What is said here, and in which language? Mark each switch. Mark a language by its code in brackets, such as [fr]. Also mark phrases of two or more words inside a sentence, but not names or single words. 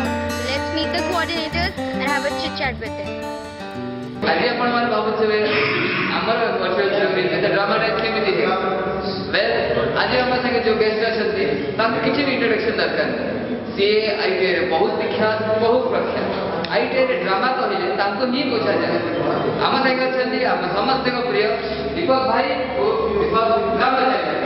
[en] So let's meet the coordinators and have a chit chat with them. [or] ଆଜି ଆପଣମାନେ ଭାବୁଥିବେ ଆମର [en] virtual show [or] ଏତେ ଡ୍ରାମାଟାଇଜ୍ କେମିତି ହୁଏ? ୱେଲ୍ ଆଜି ଆମ ସାଙ୍ଗେ ଯେଉଁ ଗେଷ୍ଟ ଅଛନ୍ତି ତାଙ୍କୁ କିଛି ବି ଇଣ୍ଟ୍ରୋଡକ୍ସନ୍ ଦରକାର ନାହିଁ। ସିଏ ଆଇଟିଆଇରେ ବହୁତ ବିଖ୍ୟାତ ବହୁତ ପ୍ରଖ୍ୟାତ। ଆଇଟିଆଇରେ ଡ୍ରାମା କହିଲେ ତାଙ୍କୁ ହିଁ ବୁଝାଯାଏ। ଆମ ସାଙ୍ଗେ ଅଛନ୍ତି ଆମ ସମସ୍ତଙ୍କ ପ୍ରିୟ ଦୀପକ ଭାଇ ଓ ଦୀପକ ନମସ୍କାର।